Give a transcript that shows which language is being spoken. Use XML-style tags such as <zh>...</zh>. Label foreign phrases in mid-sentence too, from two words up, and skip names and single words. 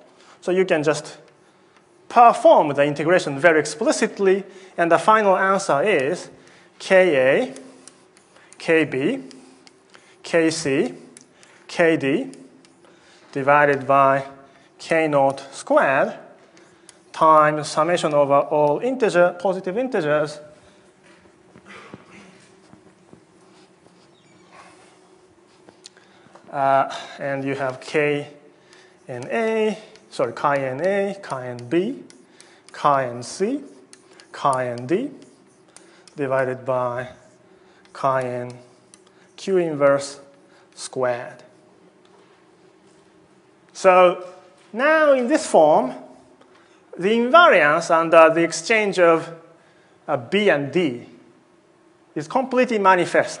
<en>So you can just perform the integration very explicitly, and the final answer is Ka, Kb, Kc, Kd divided by K0 squared times summation over all positive integers and you have chi na, chi nb, chi nc, chi nd divided by chi n q inverse squared. So now in this form, the invariance under the exchange of B and D is completely manifest.</en>